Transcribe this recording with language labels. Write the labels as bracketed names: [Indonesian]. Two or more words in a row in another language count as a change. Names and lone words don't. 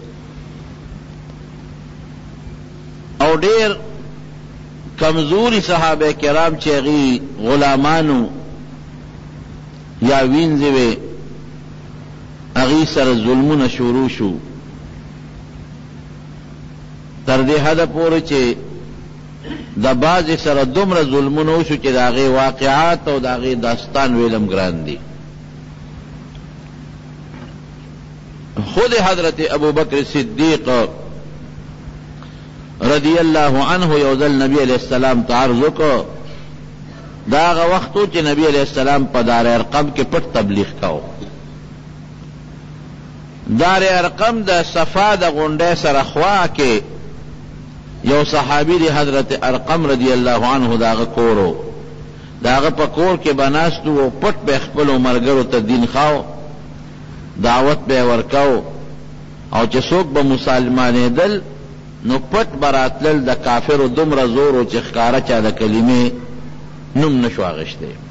[Pashto] او ډېر کمزوري صحابه کرام چې هغوی غلامانو یا وینځې وې هغوی سره ظلمونه شروع شو تر دې حده پورې چې د بعضې سره دومره ظلمونه وشو چې د هغې واقعات او د هغې داستان ویلم ګران دي خود حضرت ابوبکر صدیق [Arabic] رضی اللہ عنہ [Pashto] یو ځل نبی [Arabic] علیہ السلام [Pashto] ته عرض وکړ دا هغه وخت و چې نبی [Arabic] علیہ السلام [Pashto] په دار ارقم کې پټ تبلیغ کو دار ارقم د صفا د غونډۍ سره خوا کې یو صحابی دی حضرت ارقم [Arabic] رضی اللہ عنہ [Pashto] دا هغه کورو دا هغه په کور کې به ناست و پټ به خپلو ملګرو ته دین خاو دعوت به ورکاو او چې څوک به مسلمانېدل نو پټ براتلل د کافرو دومره زور و چې ښکاره چا د کلمې نوم نشو اخیستی